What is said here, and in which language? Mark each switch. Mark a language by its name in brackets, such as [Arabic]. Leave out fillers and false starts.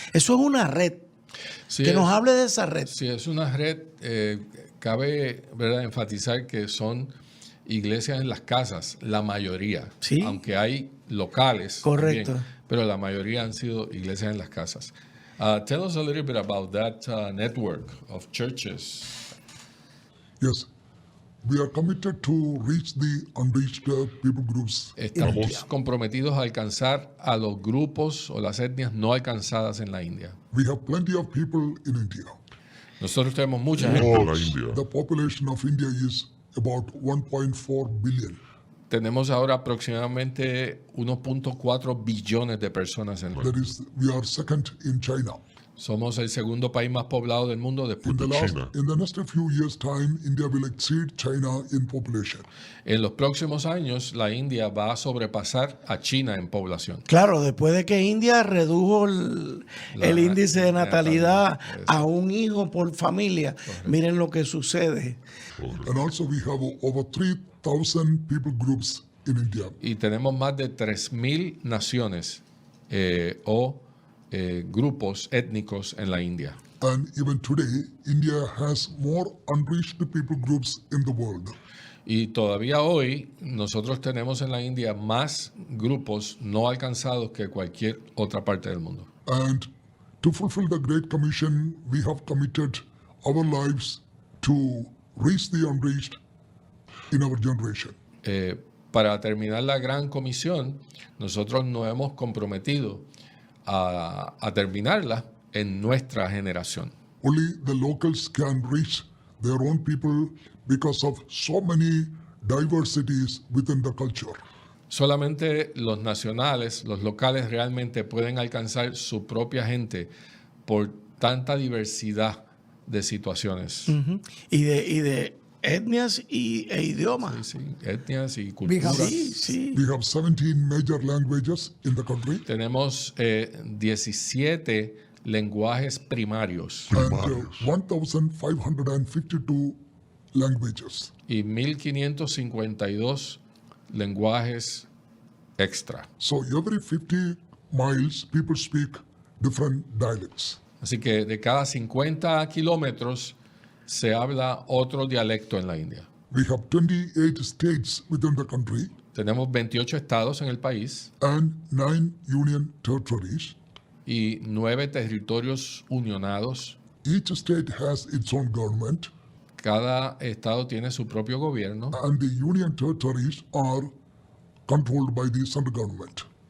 [Spanish] Eso es una red. Sí, Que nos hable de esa red. Sí, es una red. Cabe, ¿verdad?, enfatizar que son iglesias en las casas, la mayoría. Sí. Aunque hay locales. Correcto. También, pero la mayoría han sido iglesias en las casas. [English] Tell us a little bit about that network of churches. Yes. We are committed to reach the unreached people groups. [Spanish] Estamos comprometidos a alcanzar a los grupos o las etnias no alcanzadas en la India. [English] We have plenty of people in India. [Spanish] Nosotros tenemos mucha gente. [English] The population of India is about 1.4 billion. [Spanish] Tenemos ahora aproximadamente 1.4 billones de personas en el mundo. [English] That is, we are second in China. [Spanish] Somos el segundo país más poblado del mundo después de China. [English] In the next few years' time, India will exceed China in population. [Spanish] En los próximos años, la India va a sobrepasar a China en población. Claro, después de que India redujo el índice de natalidad a un hijo por familia, miren lo que sucede. [English] And also we have over 3,000 people groups in India. [Spanish] Y tenemos más de 3,000 naciones o grupos étnicos en la India. [English] And even today, India has more unreached people groups in the world. [Spanish] Y todavía hoy nosotros tenemos en la India más grupos no alcanzados que cualquier otra parte del mundo. [English] And to fulfill the Great Commission, we have committed our lives to reach the unreached in our generation. [Spanish] Para terminar la gran comisión, nosotros nos hemos comprometido a terminarla en nuestra generación. [English] Only the locals can reach their own people because of so many diversities within the culture. [Spanish] Solamente los nacionales, los locales realmente pueden alcanzar su propia gente por tanta diversidad de situaciones. Y de etnias e idiomas. Sí, etnias y culturas. Sí. [English] We have 17 major languages in the country. [Spanish] Tenemos 17 lenguajes primarios [English] And 1,552 languages. [Spanish] y 1552 lenguajes extra. [English] So every 50 miles, people speak different dialects. [Spanish] Así que de cada 50 kilómetros se habla otro dialecto en la India. [English] We have 28 states within the country [Spanish] Tenemos 28 estados en el país [English] and 9 union territories. [Spanish] y 9 territorios unionados. [English] Each state has its own government, [Spanish] Cada estado tiene su propio gobierno [English] and the union territories are controlled by the central government.